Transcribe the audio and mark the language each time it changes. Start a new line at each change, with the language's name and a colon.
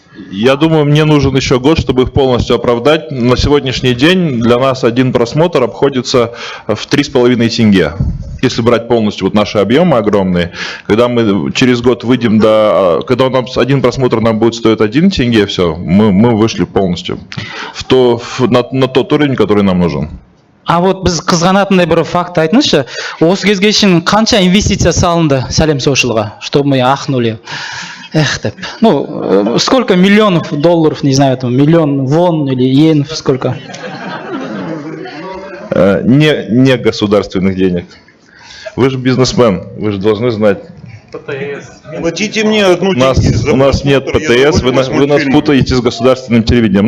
Russian: Я думаю, мне нужен еще год, чтобы их полностью оправдать. На сегодняшний день для нас один просмотр обходится в 3,5 тенге. Если брать полностью вот наши объемы огромные, когда мы через год выйдем когда у нас один просмотр нам будет стоить 1 тенге, все, мы вышли полностью на тот уровень, который нам нужен.
Kazakh: А вот біз қызғанатындай бір факт айтыңызшы, осы кезге шейін қанша инвестиция салынды Сәлем Social'ға,
Russian: чтобы мы ахнули?
Kazakh: Деп.
Russian: Сколько миллионов долларов, не знаю, там, миллион вон или йен, сколько? Не государственных денег. Вы же бизнесмен, вы же должны знать Платите мне одну У нас нет ПТС, вы нас путаете с государственным телевидением.